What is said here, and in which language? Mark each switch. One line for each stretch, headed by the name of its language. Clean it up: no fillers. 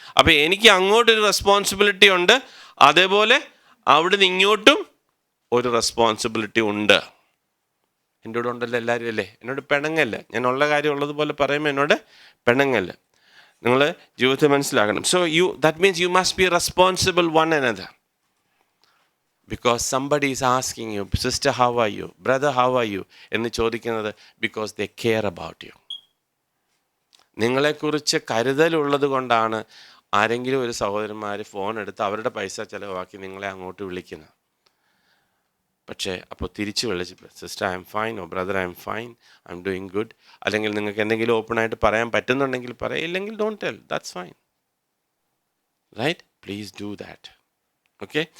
Malayalam: അപ്പോൾ എനിക്ക് അങ്ങോട്ടൊരു റെസ്പോൺസിബിലിറ്റി ഉണ്ട്, അതേപോലെ അവിടുന്ന് ഇങ്ങോട്ടും ഒരു റെസ്പോൺസിബിലിറ്റി ഉണ്ട്. എൻ്റെ കൂടെ ഉണ്ടല്ലോ എല്ലാവരും അല്ലേ? എന്നോട് പിണങ്ങല്ല, ഞാൻ ഉള്ള കാര്യം ഉള്ളതുപോലെ പറയുമ്പോൾ എന്നോട് പിണങ്ങല്ല. നിങ്ങൾ ജീവിതത്തിൽ മനസ്സിലാക്കണം.
English: So that means you must be responsible one another. Because somebody is asking you, sister, how are you? Brother, how are you?
Malayalam: എന്ന് ചോദിക്കുന്നത്
English: because they care about you.
Malayalam: നിങ്ങളെക്കുറിച്ച് കരുതലുള്ളത് കൊണ്ടാണ് ആരെങ്കിലും ഒരു സഹോദരന്മാർ ഫോൺ എടുത്ത് അവരുടെ പൈസ ചിലവാക്കി നിങ്ങളെ അങ്ങോട്ട് വിളിക്കുന്നത്. പക്ഷേ അപ്പോൾ തിരിച്ച് വിളിച്ച്,
English: Sister I'm fine, oh brother I'm fine, I'm doing good.
Malayalam: അല്ലെങ്കിൽ നിങ്ങൾക്ക് എന്തെങ്കിലും ഓപ്പണായിട്ട് പറയാൻ പറ്റുന്നുണ്ടെങ്കിൽ പറയാം, ഇല്ലെങ്കിൽ
English: Don't tell, that's fine, right? Please do that. Okay.